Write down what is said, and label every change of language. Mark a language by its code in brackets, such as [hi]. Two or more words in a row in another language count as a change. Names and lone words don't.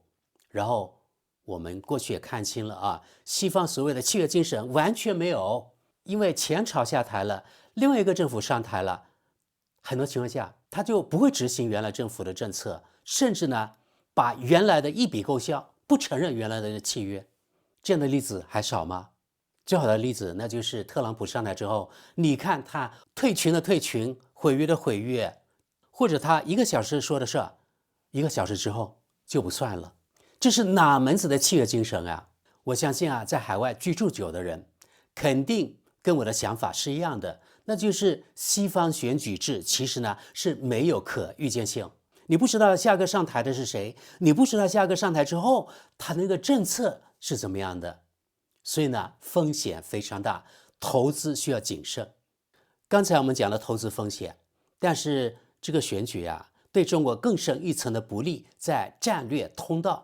[zh] 然後我們過去也看清了西方所謂的契約精神完全沒有，因為前朝下台了，另外一個政府上台了，很多情況下他就不會執行原來政府的政策，甚至呢把原來的一筆勾銷，不承認原來的契約。這樣的例子還少嗎？最好的例子那就是特朗普上台之後，你看他退群的退群，毀約的毀約，或者他1個小時說的事，1個小時之後就不算了。這是哪門子的契約精神啊？我相信在海外居住久的人肯定跟我的想法是一樣的，那就是西方選舉制其實呢是沒有可預見性。你不知道下個上台的是誰，你不知道下個上台之後他那個政策是怎麼樣的，所以呢風險非常大，投資需要謹慎。剛才我們講了投資風險，但是這個選舉對中國更深一層的不利在戰略通道。